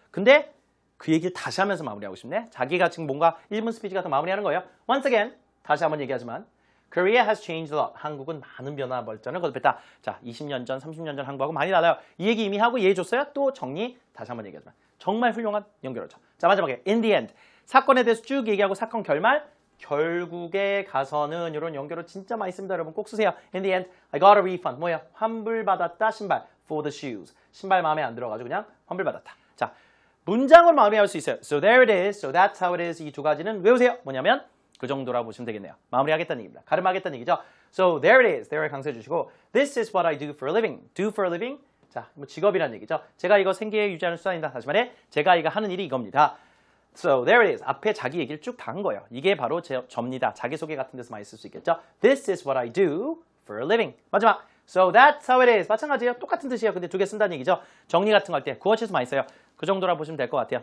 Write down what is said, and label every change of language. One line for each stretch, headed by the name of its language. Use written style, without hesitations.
Korean: 근데 그 얘기를 다시 하면서 마무리하고 싶네. 자기가 지금 뭔가 1분 스피치 같은 마무리하는 거예요.
English: once again
Korean: 다시 한번 얘기하지만
English: Korea has changed a lot.
Korean: 한국은 많은 변화 발전을 거듭했다. 자, 20년 전, 30년 전 한국하고 많이 달라요. 이 얘기 이미 하고 이해해줬어요. 또 정리 다시 한번 얘기하지만 정말 훌륭한 연결어죠. 자, 마지막에 in the end 사건에 대해서 쭉 얘기하고 사건 결말 결국에 가서는 이런 연결어 진짜 많이 씁니다. 여러분 꼭 쓰세요.
English: In the end I got a refund.
Korean: 뭐야? 환불받았다.
English: 신발 for the shoes.
Korean: 신발 마음에 안 들어가지고 그냥 환불받았다. 자, 문장으로 마무리할 수 있어요.
English: So there it is. So that's how it is. 이 두 가지는 외우세요.
Korean: 뭐냐면 그 정도라고 보시면 되겠네요. 마무리하겠다는 얘기입니다. 가름하겠다는 얘기죠.
English: So there it is.
Korean: there를 강조해 주시고
English: This is what I do for a living. Do for a living.
Korean: 자, 뭐 직업이라는 얘기죠. 제가 이거 생계 유지하는 수단이다. 다시 말해 제가 이거 하는 일이 이겁니다.
English: So there it is.
Korean: 앞에 자기 얘기를 쭉 다 한 거예요. 이게 바로 접니다. 자기소개 같은 데서 많이 쓸 수 있겠죠.
English: This is what I do for a living.
Korean: 마지막.
English: So that's how it is.
Korean: 마찬가지예요. 똑같은 뜻이에요. 근데 두 개 쓴다는 얘기죠. 정리 같은 거 할 때 구어체에서 많이 써요. 그 정도라 보시면 될 것 같아요.